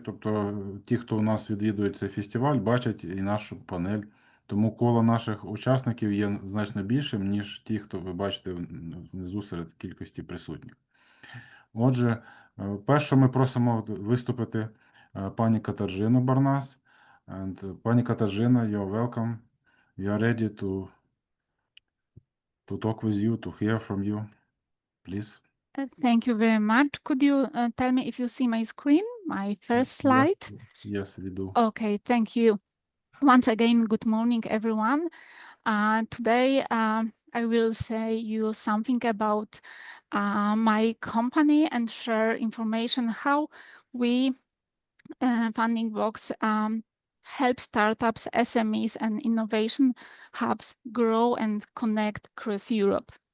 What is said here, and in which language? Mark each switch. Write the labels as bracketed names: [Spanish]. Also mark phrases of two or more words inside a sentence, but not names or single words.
[Ukrainian] Тобто ті, хто у нас відвідує цей фестиваль, бачать і нашу панель. Тому коло наших учасників є значно більшим, ніж ті, хто ви бачите внизу серед кількості присутніх. Отже, перше ми просимо виступити пані Катаржину Барнас. [English] And пані Катаржина, you're welcome. We are ready to talk with you, to hear from you. Please. Thank you very much. Could you tell me if you see my screen, my first slide? Yes, we do. Okay, thank you. Once again, good morning, everyone. Today, I will say you something about my company and share information how we, Funding Box, help startups, SMEs, and innovation hubs grow and connect across Europe.